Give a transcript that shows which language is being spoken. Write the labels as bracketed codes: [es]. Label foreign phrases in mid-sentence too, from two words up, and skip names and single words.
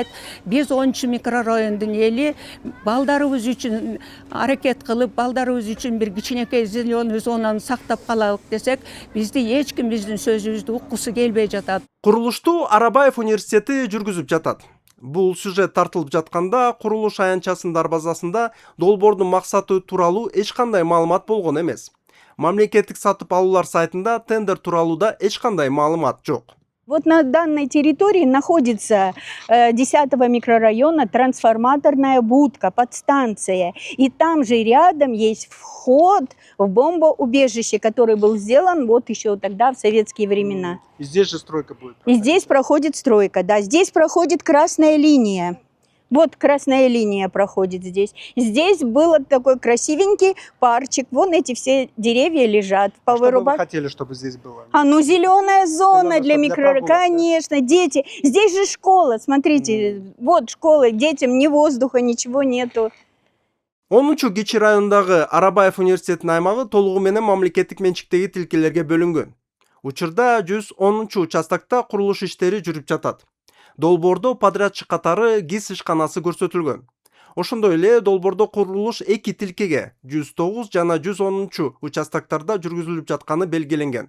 [ky] Биз 10 микрорайондун эли балдарыбыз үчүн аракет кылып, балдарыбыз үчүн бир кичинекей зеленый зонаны сактап калалык десек, бизди эч ким биздин сөзүбүздү уккусу келбей жатат. Курулушту Арабаев университети жүргүзүп жатат. Бул сюжет тартылып жатканда курулуш аянтчасынын дарбазасында долбоордун максаты тууралуу эч кандай маалымат болгон эмес. Мамлекеттик сатып алуулар сайтында тендер тууралуу да эч кандай маалымат жок. [ru] Вот на данной территории находится 10-го микрорайона трансформаторная будка, подстанция. И там же рядом есть вход в бомбоубежище, который был сделан вот еще тогда, в советские времена. И здесь же стройка будет. И здесь проходит стройка, да. Здесь проходит красная линия. Вот красная линия проходит здесь. Здесь был такой красивенький парчик. Вон эти все деревья лежат. Что бы вы хотели, чтобы здесь было? Ну зеленая зона для микрорайона. Конечно, дети. Здесь же школа, смотрите. Вот школа, детям ни воздуха, ничего нету. [ky] 10 Кичи районундагы Арабаев университетинин аймагы толугу менен мамлекеттик менчиктеги тилкелерге бөлүнгөн. Учурда 110 участокто курулуш иштери жүрүп жатат. Долбоордо подрядчы катары ГИС ишканасы көрсөтүлгөн. Ошондой эле долбоордо курулуш 2 тилкеге 109 жана 110 участоктарда жүргүзүлүп жатканы белгиленген.